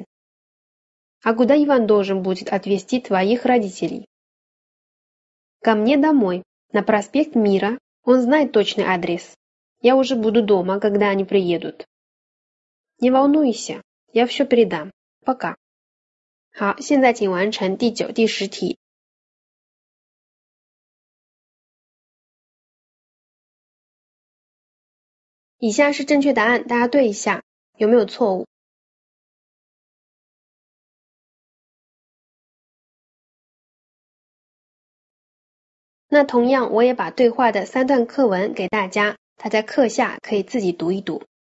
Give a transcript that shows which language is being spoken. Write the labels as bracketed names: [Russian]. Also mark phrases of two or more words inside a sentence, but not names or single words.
[Russian] А куда Иван должен будет отвезти твоих родителей? Ко мне домой, на проспект Мира. Он знает точный адрес. Я уже буду дома, когда они приедут. Не волнуйся, я все передам. Пока. [Chinese] 好，现在请完成第9、第10题。以下是正确答案，大家对一下，有没有错误？那同样，我也把对话的3段课文给大家，大家课下可以自己读一读。